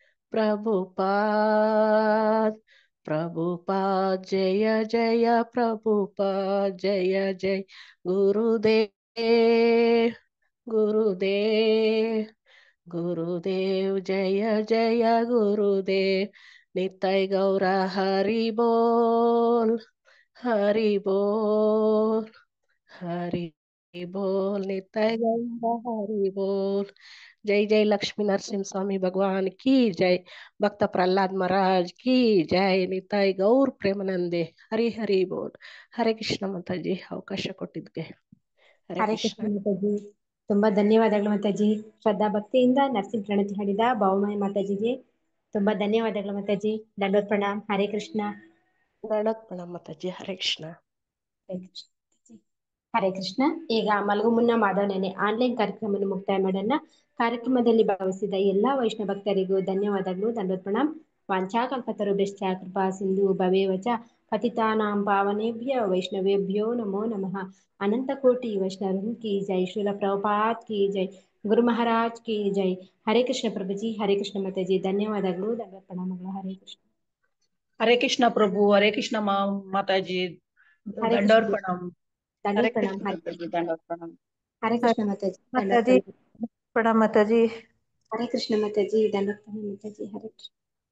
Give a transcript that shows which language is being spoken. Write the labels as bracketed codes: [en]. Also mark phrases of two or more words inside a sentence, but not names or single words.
[kn] ಪ್ರಭುಪಾದ್ ಪ್ರಭುಪಾದ್ ಜಯ ಜಯ ಪ್ರಭುಪಾದ್ ಜಯ ಜಯ ಗುರುದೇವ್ ಗುರುದೇವ್ ಗುರುದೇವ್ ಜಯ ಜಯ ಗುರುದೇವ್ ನಿತೈ ಗೌರ ಹರಿ ಬೋಲ್ ಹರಿ ಬೋಲ್ ಹರಿ ಬೋಲ್ ನಿತೈ ಗೌರ ಹರಿ ಬೋಲ್. [hi] जय जय लक्ष्मी नरसिंह स्वामी भगवान की जय भक्त प्रहलाद महाराज की जय निताई गौर प्रेमानंदे हरि हरि बोल. हरे कृष्ण माताजी [kn] ಅವಕಾಶ ಕೊಟ್ಟಿದ್ದಕ್ಕೆ ಹರೇ ಕೃಷ್ಣ ಮಾತಾಜಿ. ತುಂಬಾ ಧನ್ಯವಾದಗಳು ಮಾತಾಜಿ. ಶ್ರದ್ಧಾ ಭಕ್ತಿಯಿಂದ ನರಸಿಂಹ ಪ್ರಣತಿ ಹಾಡಿದ ಬಾವುಮಾಯಿ ಮಾತಾಜಿಗೆ ತುಂಬಾ ಧನ್ಯವಾದಗಳು ಮಾತಾಜಿ. ದಂಡೋತ್ ಪ್ರಣಾಮ್. ಹರೇ ಕೃಷ್ಣ. ದಂಡೋತ್ ಪ್ರಣಾಮ್ ಮಾತಾಜಿ. ಹರೇ ಕೃಷ್ಣ. ಹರೇ ಕೃಷ್ಣ. ಈಗ ಮಲಗು ಮುನ್ನ ಮಾಧವ ನೆನೆ ಆನ್ಲೈನ್ ಕಾರ್ಯಕ್ರಮವನ್ನು ಮುಕ್ತಾಯ ಮಾಡೋಣ. ಕಾರ್ಯಕ್ರಮದಲ್ಲಿ ಭಾಗವಹಿಸಿದ ಎಲ್ಲಾ ವೈಷ್ಣವ ಭಕ್ತರಿಗೂ ಧನ್ಯವಾದಗಳು. ದಂಡೋತ್ ಪ್ರಣಾಮ್. [sa] ವಾಂಛಾಕಲ್ಪತರುಭ್ಯಶ್ಚ ಕೃಪಾ ಸಿಂಧು ಭವೇವ ಚ ಪತಿತಾನಾಂ ಪಾವನೇಭ್ಯ ವೈಷ್ಣವೇಭ್ಯೋ ನಮೋ ನಮಃ. [hi] अनंत कोटि वैष्णव की जय. श्रील प्रभुपाद की जय. गुरु महाराज की जय. हरे कृष्ण प्रभु जी. हरे कृष्ण माता जी. [kn] ಧನ್ಯವಾದಗಳು. ದಂಡೋತ್ ಪ್ರಣಾಮಗಳು. ಹರೇ ಕೃಷ್ಣ. ಹರೇ ಕೃಷ್ಣ ಪ್ರಭು. ಹರೇ ಕೃಷ್ಣ ಮಾತಾಜಿ. ಹರೇ ದಂಡೋತ್ ಕೃಷ್ಣ. ಪ್ರಣಾಮ್. ದಂಡೋತ್ ಪ್ರಣಾಮ್. ಹರೇ ಕೃಷ್ಣ ಮಾತಾಜಿ. ದಂಡೋತ್ ಮಾತಾಜಿ ಪ್ರಣಾಮ್. [hi] ಪ್ರणाम माताजी. हरे कृष्ण माता जी, दंडवत प्रणाम माता जी, हरे कृष्ण।